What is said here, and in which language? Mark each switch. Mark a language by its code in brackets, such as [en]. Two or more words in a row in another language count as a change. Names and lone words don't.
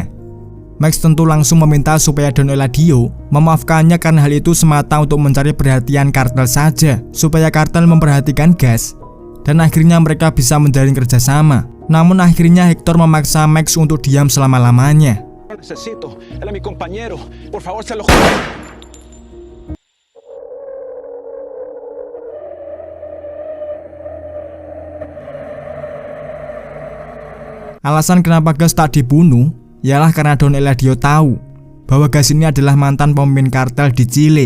[id] Max tentu langsung meminta supaya Don Eladio memaafkannya karena hal itu semata untuk mencari perhatian kartel saja, supaya kartel memperhatikan gas, dan akhirnya mereka bisa menjalin kerjasama. Namun akhirnya Hector memaksa Max untuk diam selama-lamanya. [es] Necesito, él es mi compañero. Por favor, se lo [id] Alasan kenapa gas tak dibunuh ialah karena Don Eladio tahu bahwa gas ini adalah mantan pemimpin kartel di Chile.